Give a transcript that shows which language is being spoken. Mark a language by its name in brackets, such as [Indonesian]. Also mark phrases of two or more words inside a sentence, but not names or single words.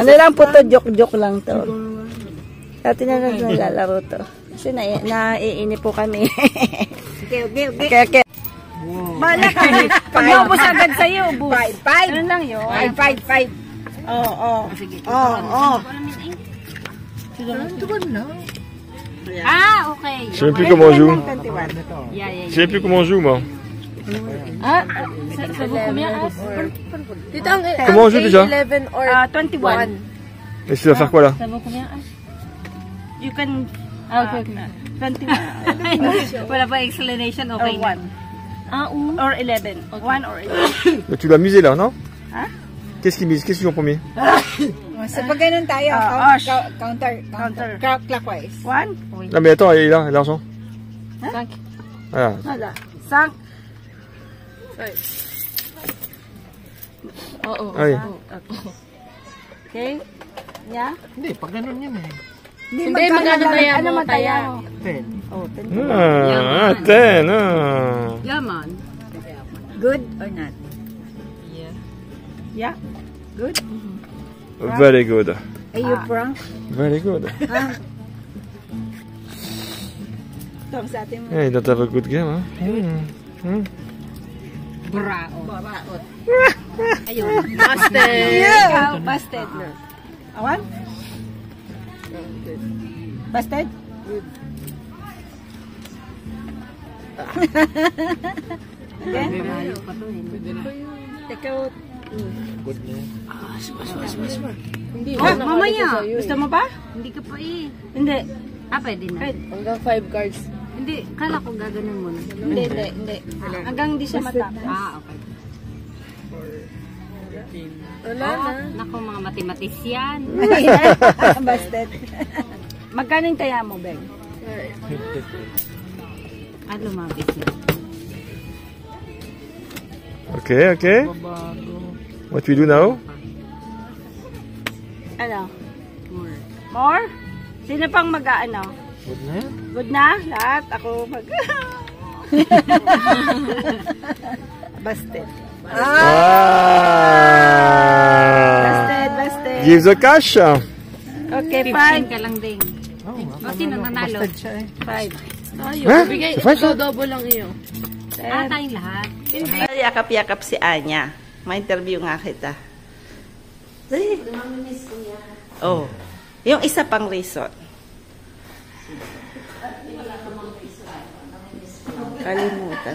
[Filipino] Ano lang po to, joke-joke lang to. Dati na naglalaro to. Kasi naiinip po kami. Okay. Bala ka. Pag naubos agad sa'yo, ubos. 5. Ano lang yun? 5. Oo. Sige. Oo. Ah, okay. [French] Je sais même plus comment on joue. Yeah. Je sais même plus comment on joue, moi. Ah, ça vaut combien? Comment on joue déjà? 11 or 21. Et tu vas faire quoi là? Ça vaut combien? [English] You can... Okay. [Filipino] 21. Wala pa explanation, okay. [English] Or 1. Or 11. 1 or 11. [French] Tu dois miser là, non? Hein? Qu'est-ce qu'ils misent? Qu'est-ce qu'ils ont premier? [Filipino] So pag ganun tayo, [English] counter clockwise. [Filipino] 1? [French] Non mais attends, il est là, l'argent. 5. Voilà. [Filipino] Wala. 5. Oo. Ay. [English] Okay? Yeah? [Filipino] Hindi, pag ganun yun eh. Hindi, magkano taya mo? Taya mo. 10. Oh, 10. Ah, 10. Ah. Yaman. [English] Good or not? Yeah? Good? Very good. Are you prank? Very good. [Filipino] Tom sa atin mo. [English] Yeah, you don't have a good game, huh? [Filipino] Braot. Ayun. [English] Busted. Yeah. Busted. Awan? Busted? Again? Take out. [Filipino] Good na. Hindi. Oh, mamaya. Gusto mo ba? Hindi ka pa eh. Hindi. Ah, pwede na. Hanggang 5 cards. Hindi. Kala ko gaganon mo na. Hindi. Hanggang hindi siya matapos. Ah, okay. Wala na. Naku, mga matematisyan. Busted. Magkano yung taya mo, Beng? Ah, lumabis na. [English] Okay. What we do now? [Filipino] Ano? More? Sino pang mag-ano? Good na yan. Good na? Lahat? Ako mag... Busted. Busted. [English] Give the cash. [Filipino] Okay, 5 ka lang din. O, sino nanalo? Busted siya eh. 5. [French] Huh? C'est vrai ça? [Filipino] Double lang iyo. Ah, tayong lahat. Yakap-yakap si Anya. Ma-interview nga kita. Dali. Oh. Yung isa pang reason. Kalimutan.